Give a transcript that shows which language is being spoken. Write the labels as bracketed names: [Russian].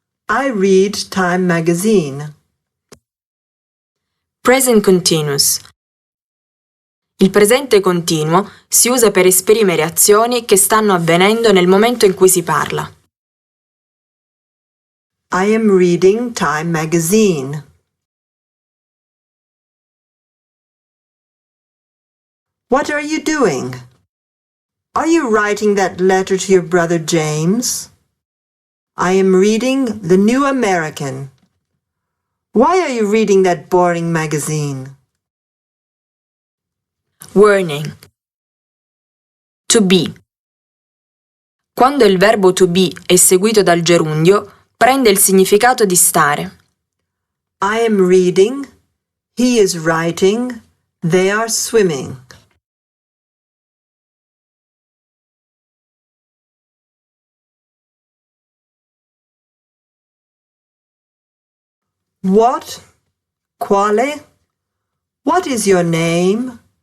[English] I read Time magazine. Present continuous. [Italian] Il presente continuo si usa per esprimere azioni che stanno avvenendo nel momento in cui si parla. [English] I am reading Time magazine. What are you doing? Are you writing that letter to your brother James? I am reading The New American. Why are you reading that boring magazine? Warning. To be. [Italian] Quando il verbo to be è seguito dal gerundio, prende il significato di stare. [English] I am reading, he is writing, they are swimming. What? [Italian] Quale? [English] What is your name?